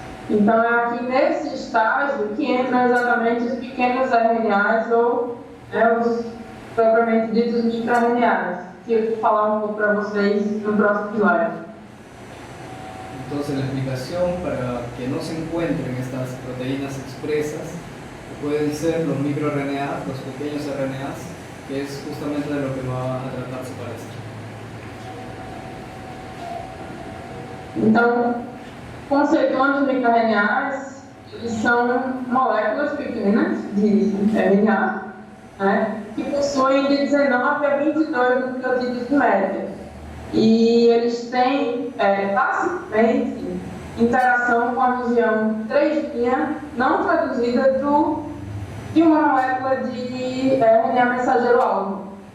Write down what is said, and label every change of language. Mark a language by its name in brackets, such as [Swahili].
[Portuguese] Então é aqui nesse estágio que entram exatamente os pequenos RNAs ou os propriamente ditos microRNAs, que eu vou falar um pouco para vocês no próximo slide. [Spanish] Entonces la explicación para que no se encuentren estas proteínas expresas pueden ser los microRNAs, los pequeños RNAs, que es justamente de lo que va a tratarse para esto. [Portuguese] Então, conceituando os microRNAs, eles são moléculas pequenas de RNA, né, que possuem de 19 a 22 nucleotídeos de média. E eles têm tacitamente interação com a região 3' não traduzida de uma molécula de RNA mensageiro-alvo.